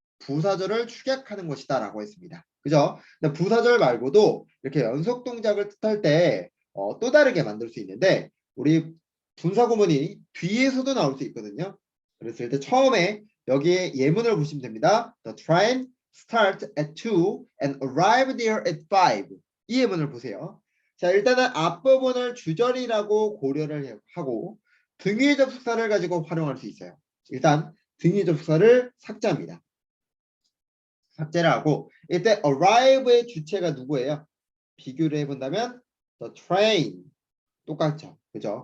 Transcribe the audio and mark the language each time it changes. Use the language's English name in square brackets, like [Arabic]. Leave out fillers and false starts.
[Korean] 부사절을 축약하는 것이다라고 했습니다. 그죠? 근데 부사절 말고도 이렇게 연속 동작을 뜻할 때 또 다르게 만들 수 있는데, 우리 분사구문이 뒤에서도 나올 수 있거든요. 그랬을 때 처음에 여기에 예문을 보시면 됩니다. [English] The train started at 2 and arrived there at 5. [Korean] 이 예문을 보세요. 자, 일단은 앞부분을 주절이라고 고려를 하고 등위 접속사를 가지고 활용할 수 있어요. 일단 등위 접속사를 삭제합니다. 삭제를 하고 이때 arrive의 주체가 누구예요? 비교를 해본다면 the train 똑같죠. 그죠?